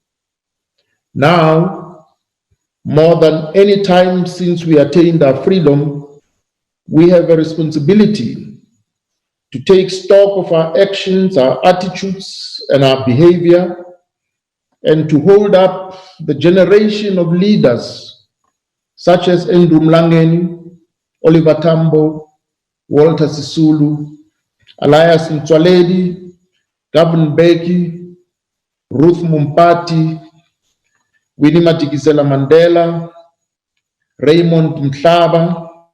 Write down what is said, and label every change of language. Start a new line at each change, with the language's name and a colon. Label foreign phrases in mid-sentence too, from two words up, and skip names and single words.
English: Now, more than any time since we attained our freedom, we have a responsibility to take stock of our actions, our attitudes, and our behavior, and to hold up the generation of leaders such as Mlangeni, Oliver Tambo, Walter Sisulu, Elias Mtswaledi, Gavin Mbeki, Ruth Mumpati, Winnie Madikizela Mandela, Raymond Mhlaba,